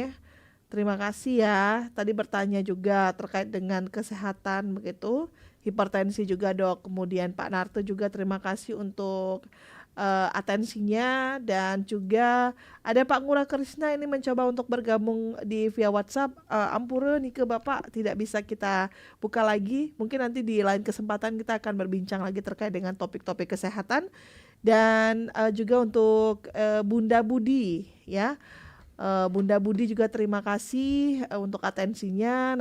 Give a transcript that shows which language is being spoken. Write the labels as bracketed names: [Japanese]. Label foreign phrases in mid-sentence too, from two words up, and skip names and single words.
[Indonesian] Terima kasih ya. Tadi bertanya juga terkait dengan kesehatan begitu, hipertensi juga dok. Kemudian Pak Narto juga terima kasih untuk atensinya, dan juga ada Pak Ngurah Krisna ini mencoba untuk bergabung di via WhatsApp. Ampura nih ke Bapak tidak bisa kita buka lagi. Mungkin nanti di lain kesempatan kita akan berbincang lagi terkait dengan topik-topik kesehatan. Dan juga untuk Bunda Budi ya, Bunda Budi juga terima kasih untuk atensinya.